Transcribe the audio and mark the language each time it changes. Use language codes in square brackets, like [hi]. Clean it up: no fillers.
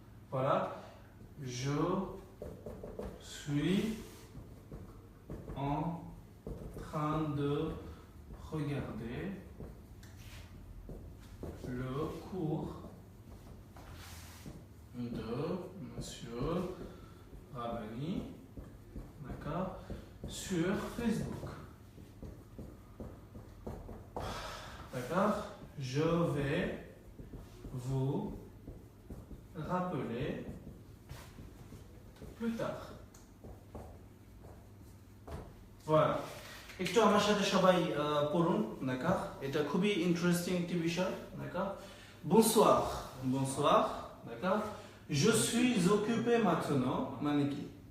[fr] Voilà. Je suis en train de regarder le cours de Monsieur Rabani, d'accord, sur Facebook. D'accord? Je vais vous rappeler plus tard. Voilà. [bn] একটু আমার সাথে সবাই পড়ুন, [fr] d'accord? [bn] এটা খুবই interesting একটি বিষয়, d'accord? [fr] Bonsoir, bonsoir, d'accord? Je suis occupé maintenant, [bn] মানে কি?